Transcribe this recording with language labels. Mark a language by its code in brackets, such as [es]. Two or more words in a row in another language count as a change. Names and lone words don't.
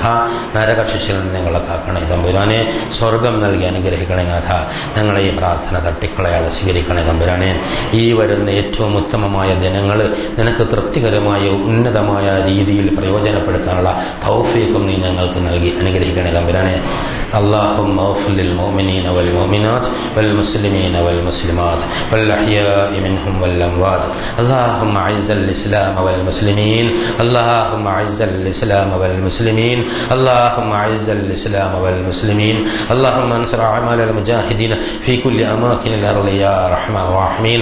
[ml] നരകശിക്ഷയിൽ നിന്ന് ഞങ്ങളെ കാക്കണേ തമ്പുരാനെ. സ്വർഗം നൽകി അനുഗ്രഹിക്കണേ നാഥ. ഞങ്ങളെ ഈ പ്രാർത്ഥന തട്ടിക്കളയാതെ സ്വീകരിക്കണേ തമ്പുരാനെ. ഈ വരുന്ന ഏറ്റവും ഉത്തമമായ ദിനങ്ങൾ നിനക്ക് തൃപ്തികരമായ ഉന്നതമായ രീതിയിൽ പ്രയോജനപ്പെടുത്താനുള്ള തൗഫീഖും നീ ഞങ്ങൾക്ക് നൽകി അനുഗ്രഹിക്കണേ തമ്പുരാനെ. [ar] اللهم اغفر للمؤمنين والمؤمنات والمسلمين والمسلمات والأحياء منهم والأموات. اللهم أعز الإسلام والمسلمين. اللهم أعز الإسلام والمسلمين. اللهم أعز الإسلام والمسلمين. اللهم انصر أعمال المجاهدين في كل أماكن الأرض يا أرحم الراحمين.